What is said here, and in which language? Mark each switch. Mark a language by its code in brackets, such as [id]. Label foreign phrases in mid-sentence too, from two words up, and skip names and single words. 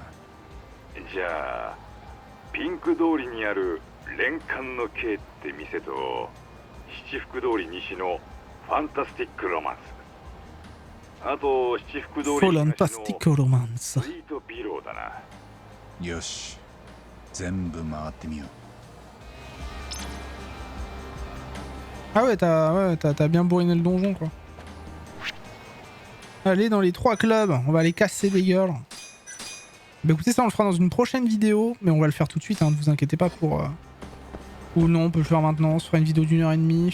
[ja] じゃあピンク通りにある連環のKって店と七福通り西のファンタスティックロマンス、あと七福通り東のスイートビローだな。よし、全部回ってみよう。 [fr] Ah ouais, t'as bien bourriné le donjon, quoi. Allez, dans les 3 clubs, on va aller casser des gueules. Bah écoutez, ça on le fera dans une prochaine vidéo, mais on va le faire tout de suite, hein, ne vous inquiétez pas pour... Ou non, on peut le faire maintenant, on se fera une vidéo d'1h30.